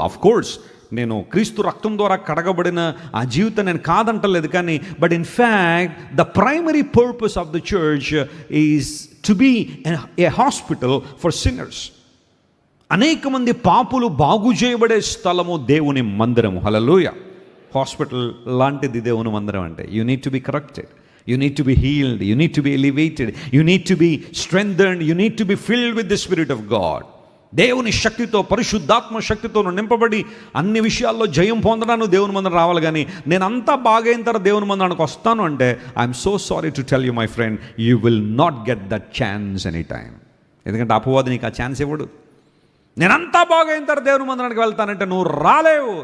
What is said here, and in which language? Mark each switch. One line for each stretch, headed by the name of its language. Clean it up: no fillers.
Telugu: Of course నేను క్రీస్తు రక్తం ద్వారా కడగబడిన ఆ జీవితం నేను కాదంటలేదు, కానీ
English: But in fact the primary purpose of the church is to be a hospital for sinners.
Telugu: అనేక మంది పాపులు బాగు చేయబడే స్థలము దేవుని మందిరము. హల్లెలూయా. హాస్పిటల్ లాంటిది దేవుని మందిరం అంటే.
English: You need to be corrected, you need to be healed, you need to be elevated, you need to be strengthened, you need to be filled with the Spirit of God.
Telugu: దేవుని శక్తితో, పరిశుద్ధాత్మ శక్తితో నింపబడి అన్ని విషయాల్లో జయం పొందడానికి దేవుని మందిరం రావాలి. కానీ నేను అంతా బాగైన తర్వాత దేవుని మందిరానికి వస్తాను అంటే,
English: I'm so sorry to tell you my friend, you will not get that chance any time.
Telugu: ఎందుకంటే అపవాది నీకు ఆ ఛాన్స్ ఇవ్వడు. నేనంతా బాగైన తర్వాత దేవుని మందిరానికి వెళ్తానంటే నువ్వు రాలేవు.